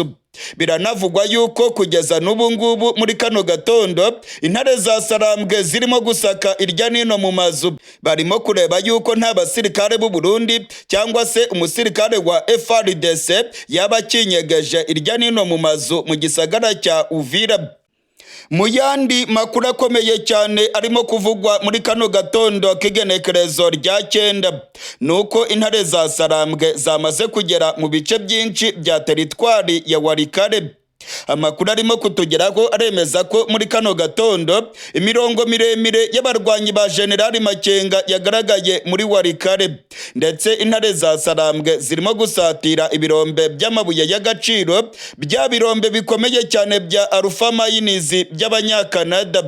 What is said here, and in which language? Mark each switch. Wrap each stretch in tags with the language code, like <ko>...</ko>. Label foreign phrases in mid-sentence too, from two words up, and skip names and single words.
<rw>Biranavugwa yuko kugeza n'ubu ngubu muri kano gatondo intare za Sarambwe zirimo gusaka irya nino mu mazu, barimo kureba yuko nta basirikare b'u Burundi cyangwa se umusirikare wa FARDC yaba kinyegeje irya nino mu mazu mu gisagara cya Uvira. Mu yandi makuru akomeye cyane arimo kuvugwa muri kano gatondo k'igenekerezo rya 9 nuko intare za Sarambwe zamaze kugera mu bice byinshi bya teritwari ya Warikare. Amakuru arimo kutugeraho aremeza ko muri kano gatondo imirongo miremire y'abarwanyi ba Generali Makenga yagaragaye muri Warikare, ndetse intare za Sarambwe zirimo gusatira ibirombe by'amabuye y'agaciro, bya birombe bikomeye cyane bya Alpha Mines by'abanyakanada.</rw>